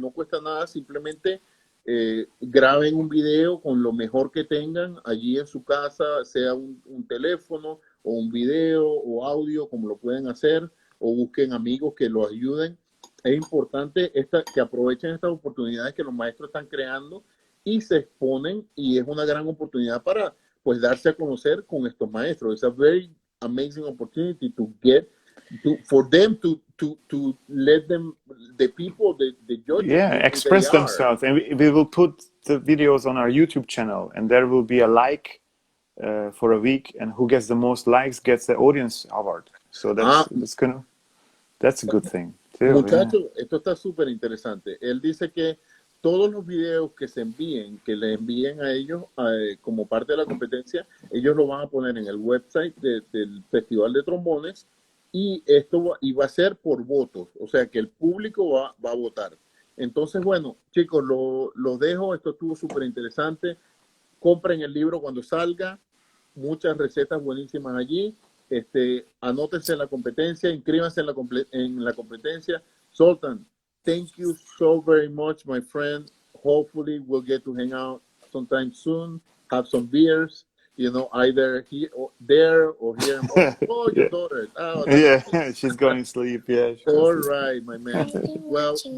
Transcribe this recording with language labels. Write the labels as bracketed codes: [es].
[es] No cuesta nada, simplemente graben un video con lo mejor que tengan allí en su casa, sea un teléfono o un video o audio, como lo pueden hacer, o busquen amigos que los ayuden. Es importante que aprovechen estas oportunidades que los maestros están creando y se exponen, y es una gran oportunidad para pues darse a conocer con estos maestros. [en] It's a very amazing opportunity for them to let them, the people, the judges, express themselves. And we will put the videos on our YouTube channel, and there will be a like for a week, and who gets the most likes gets the audience award. So that's a good thing too. [es] Muchachos, esto está súper interesante. Él dice que todos los videos que se envíen, que le envíen a ellos como parte de la competencia, ellos lo van a poner en el website del Festival de Trombones, y esto va a ser por votos, o sea que el público va a votar. Entonces, bueno, chicos, los dejo. Esto estuvo súper interesante. Compren el libro cuando salga. Muchas recetas buenísimas allí. Anótense en la competencia, inscríbanse en la competencia. [en] Zoltan, thank you so very much, my friend. Hopefully we'll get to hang out sometime soon, have some beers, either here or there or here. Oh, your daughter. Oh, yeah, she's going to sleep. Yeah. All right, my man. Well,